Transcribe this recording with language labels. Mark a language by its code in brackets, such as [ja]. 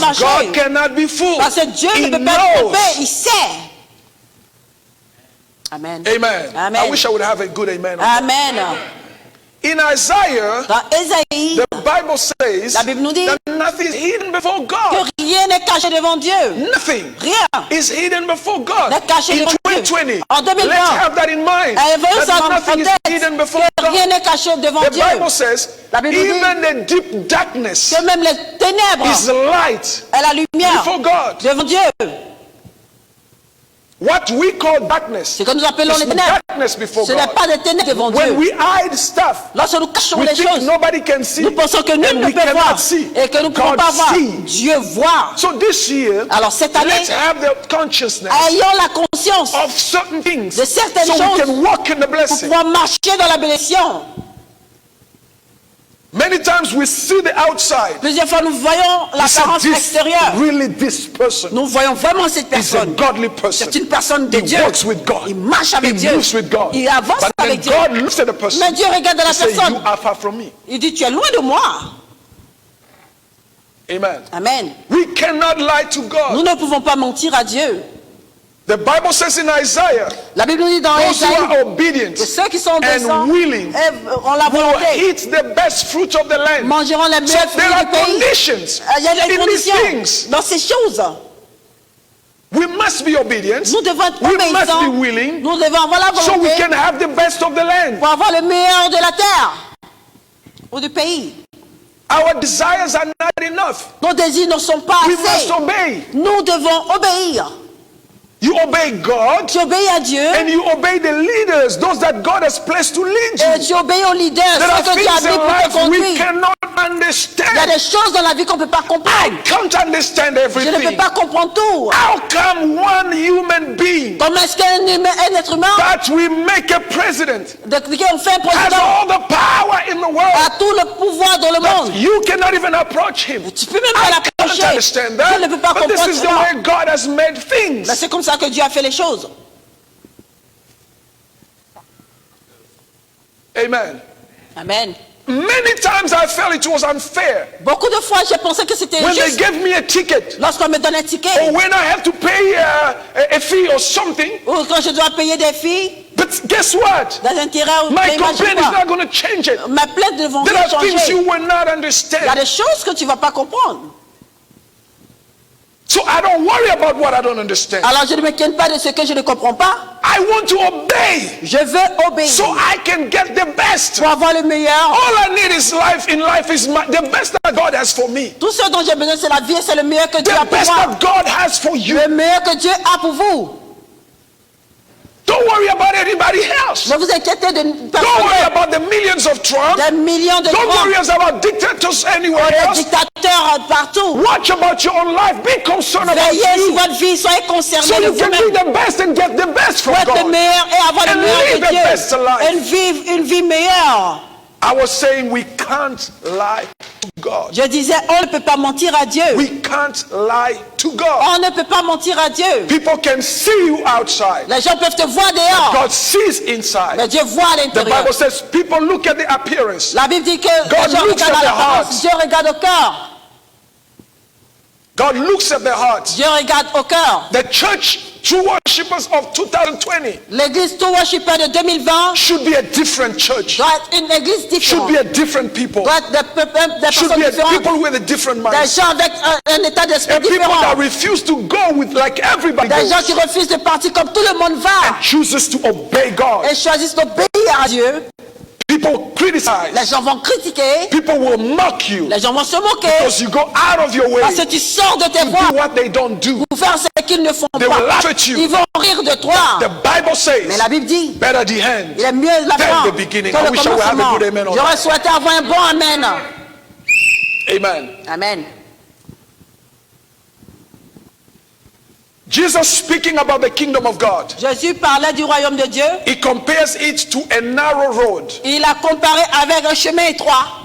[fr] marcher. [en] God cannot be fooled. [fr] Parce que Dieu [en] He [fr] ne peut pas être [en] knows. [fr] trompé. Il sait. Amen. Amen. Amen. [en] I wish I would have a good amen. Amen. In Isaiah, [fr] Dans Ésaïe, [en] the Bible says [fr] la Bible nous dit [en] that nothing is hidden before God. [fr] que rien n'est caché devant Dieu. [en] Nothing [fr] Rien. [en] is hidden before God. [fr] N'est caché [en] In [fr] devant Dieu. [en] 2020, [fr] En 2020, [en] let's have that in mind. [fr] voyons ça [en] That [fr] en [en] nothing is [fr] tête, [en] hidden before [fr] que rien [en] God. [fr] n'est caché devant [en] The [fr] Dieu. [en] Bible says, [fr] La Bible dit [en] even the deep darkness [fr] Que même les ténèbres [en] is light [fr] et la lumière [en] before God. [fr] devant Dieu. [en] What we call darkness [fr] Ce que nous appelons [en] is [fr] les ténèbres, [en] darkness before [fr] ce n'est [en] God. [fr] pas des ténèbres devant [en] When [fr] Dieu. [en] we hide stuff, [fr] Lorsque nous cachons [en] we [fr] les [en] think [fr] choses, [en] nobody can see. [fr] nous pensons que nul [en] And [fr] ne [en] we [fr] peut [en] cannot [fr] voir [en] see. [fr] et que nous ne pouvons [en] God [fr] pas voir. [en] see. [fr] Dieu voit. [en] So this year, [fr] Alors cette année, [en] let's have the consciousness [fr] ayons la conscience [en] of certain things [fr] de certaines [en] so we [fr] choses [en] can walk in the [fr] pour [en] blessing. [fr] pouvoir marcher dans la bénédiction. [en] Many times we see the outside. [fr] Plusieurs fois, nous voyons [en] We say, [fr] l'apparence extérieure. [en] really this person [fr] Nous voyons vraiment cette [en] is a [fr] personne. [en] godly person. [fr] C'est une personne de [en] He [fr] Dieu. [en] walks with God. [fr] Il marche avec [en] He [fr] Dieu. [en] moves with God. [fr] Il avance [en] But then [fr] avec Dieu. [en] God looks at the person [fr] Mais Dieu regarde la [en] and says, [fr] personne. [en] you are far from me. [fr] Il dit, tu es loin de moi. Amen. Amen. [en] We cannot lie to [fr] Nous [en] God. [fr] ne pouvons pas mentir à Dieu. [en] The Bible says in Isaiah, [fr] La Bible nous dit dans [en] those who [fr] Ésaïe [en] are obedient [fr] que ceux qui sont obéissants [en] and willing [fr] et ont la [en] will [fr] volonté [en] eat the best fruit of the land. [fr] mangeront les [en] So [fr] meilleurs [en] there [fr] fruits [en] are [fr] du pays. [en] conditions [fr] Il y a des [en] in these [fr] conditions [en] things. [fr] dans ces choses. [en] We must be obedient. [fr] Nous devons être [en] We must [fr] obéissants. [en] be willing [fr] Nous devons avoir la [en] so we [fr] volonté [en] can have the best of the land. [fr] pour avoir le meilleur de la terre ou du pays. [en] Our desires are not enough. [fr] Nos désirs ne sont pas [en] We must [fr] assez. [en] obey. [fr] Nous devons obéir. [en] You obey God [fr] Tu obéis à Dieu [en] and you obey the leaders, those that God has placed to lead [fr] et [en] you. [fr] tu obéis aux leaders, [en] There are [fr] ceux que Dieu a [en] things in [fr] pour te [en] life we [fr] conduire. [en] cannot [fr] Il y a [en] understand. [fr] des choses dans la vie qu'on ne peut pas [en] I [fr] comprendre. [en] can't understand [fr] Je ne peux [en] everything. [fr] pas comprendre tout. [en] How come one human being [fr] Comment est-ce qu'un un être humain, [en] that we make a president [fr] on fait un [en] has [fr] président, [en] all the power in the world? [fr] a tout le pouvoir dans le monde? [en] You cannot even approach him. [fr] Tu peux même pas [en] I can't [fr] l'approcher. [en] understand [fr] Tu ne peux [en] that. But this [fr] comprendre [en] is the [fr] cela. [en] way God has made [fr] Mais [en] things. [fr] c'est comme ça que Dieu a fait les choses. Amen. Amen. [en] Many times I felt it was unfair [fr] Beaucoup de fois, j'ai pensé que c'était [en] when they [fr] injuste. [en] gave me a ticket [fr] Lorsqu'on me donne un ticket, [en] or when I have to pay a fee or something. [fr] ou quand je dois payer des filles, [en] But guess what? [fr] des intérêts ou [en] My [fr] paiements, je sais [en] complaint is [fr] pas. [en] not going to change it. [fr] Ma plainte ne vont [en] There [fr] rien [en] are things [fr] changer. [en] you will not [fr] Il y a [en] understand. [fr] des choses que tu ne vas pas comprendre. [en] So I don't worry about what I don't understand. [fr] Alors je ne m'inquiète pas de ce que je ne comprends pas. [en] I want to obey [fr] Je veux obéir [en] so I can get the best. [fr] pour avoir le meilleur. [en] All I need is life. In life is the best that God has for me. [fr] Tout ce dont j'ai besoin, c'est la vie et c'est le meilleur que Dieu a [en] The [fr] pour [en] best [fr] moi. [en] that God has for you. [fr] Le meilleur que Dieu a pour vous. [en] Don't worry about anybody else. [fr] Ne vous inquiétez de [en] Don't [fr] personne [en] worry [fr] d'autre. [en] about the millions of Trump. [fr] Des millions de [en] Don't worry [fr] Trump, [en] about dictators anywhere [fr] des [en] else. [fr] dictateurs partout. [en] Watch about your own life. Be concerned about [fr] Veillez sur [en] you. [fr] votre vie, soyez concernés [en] So [fr] de [en] you can be [fr] vous-même. [en] the best and get the best from [fr] Pour être le [en] God. [fr] meilleur et avoir le [en] And [fr] meilleur [en] live [fr] de [en] the best [fr] Dieu. [en] life. [fr] Une vie meilleure. [en] I was saying we can't lie to God. [fr] Je disais, on ne peut pas mentir à Dieu. [en] We can't lie to God. [fr] On ne peut pas mentir à Dieu. [en] People can see you outside. [fr] Les gens peuvent te voir dehors, [en] God sees inside. [fr] mais Dieu voit à [en] The [fr] l'intérieur. [en] Bible says people look at the appearance. [fr] La Bible dit que [en] God [fr] les gens [en] looks [fr] regardent [en] at [fr] à [en] their [fr] l'apparence, [en] hearts. [fr] Dieu regarde au cœur. [en] God looks at their hearts. [fr] Dieu regarde au cœur. [en] The church, true worshippers of 2020, [fr] L'église True Worshipper de 2020 [en] should be a different church. [fr] doit être une église [en] Should [fr] différente. [en] be a different people. [fr] Doit être des [en] Should [fr] personnes [en] be a [fr] différentes. [en] people with a different [fr] Des [en] mind. [fr] gens avec un état d'esprit [en] And people [fr] différent. [en] that refuse to go with like everybody [fr] Des gens [en] goes. [fr] qui refusent de partir comme tout le monde va [en] Chooses to obey God. [fr] et choisissent d'obéir à Dieu. [en] People criticize. [fr] Les gens vont critiquer, [en] People will mock you [fr] les gens vont se moquer [en] because you go out of your way [fr] parce que tu sors de tes [en] to [fr] voies [en] do what they don't do. [fr] pour faire ce qu'ils ne font [en] They will laugh [fr] pas. [en] at you. [fr] Ils vont rire de toi. [en] The Bible [fr] Mais [en] says, [fr] la Bible dit, [en] better the end. [fr] il est mieux la [en] Than [fr] fin [en] the beginning. [fr] que [en] I [fr] le [en] wish I would have a [fr] commencement. [en] good amen on [fr] J'aurais [en] that. [fr] souhaité avoir un bon amen. Amen. Amen. [en] Jesus speaking about the kingdom of God. [fr] Jésus parlait du royaume de Dieu. [en] He compares it to a narrow road. [fr] Il a comparé avec un chemin étroit.